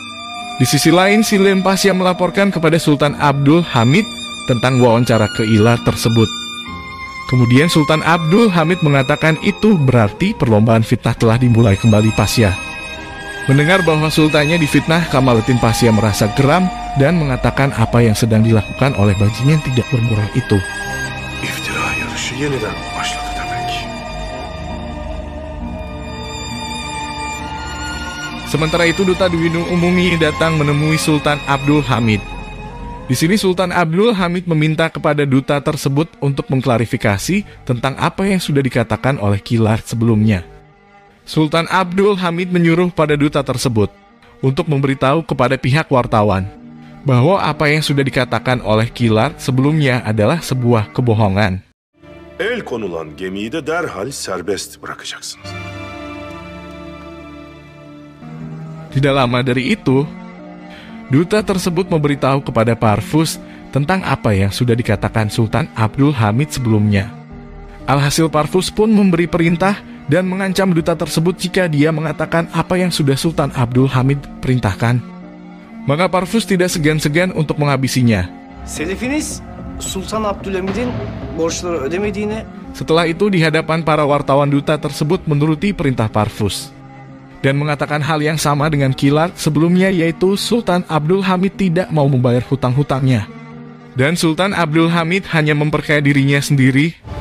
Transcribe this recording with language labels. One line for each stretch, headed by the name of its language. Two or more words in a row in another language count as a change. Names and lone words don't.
Indonesian: Di sisi lain, si Limpasya melaporkan kepada Sultan Abdul Hamid tentang wawancara ke Kilat tersebut. Kemudian Sultan Abdul Hamid mengatakan itu berarti perlombaan fitnah telah dimulai kembali Pasya. Mendengar bahwa sultannya difitnah, Kamaluddin Pasya merasa geram dan mengatakan apa yang sedang dilakukan oleh bajingan tidak bermoral itu.
Turkish: İftira yarışı yeniden başladı demek.
Indonesian: Sementara itu duta Duyunu Umumi datang menemui Sultan Abdul Hamid. Di sini Sultan Abdul Hamid meminta kepada duta tersebut untuk mengklarifikasi tentang apa yang sudah dikatakan oleh Kilat sebelumnya. Sultan Abdul Hamid menyuruh pada duta tersebut untuk memberitahu kepada pihak wartawan bahwa apa yang sudah dikatakan oleh Kilat sebelumnya adalah sebuah kebohongan.
Turkish: El konulan gemiyi de derhal serbest bırakacaksınız.
Indonesian: Tidak lama dari itu, duta tersebut memberitahu kepada Parvus tentang apa yang sudah dikatakan Sultan Abdul Hamid sebelumnya. Alhasil Parvus pun memberi perintah dan mengancam duta tersebut jika dia mengatakan apa yang sudah Sultan Abdul Hamid perintahkan. Maka Parvus tidak segan-segan untuk menghabisinya.
Turkish: Selefiniz Sultan Abdülhamid'in borçları ödemediğini...
Indonesian: Setelah itu di hadapan para wartawan duta tersebut menuruti perintah Parvus dan mengatakan hal yang sama dengan Kilat sebelumnya, yaitu Sultan Abdul Hamid tidak mau membayar hutang-hutangnya. Dan Sultan Abdul Hamid hanya memperkaya dirinya sendiri.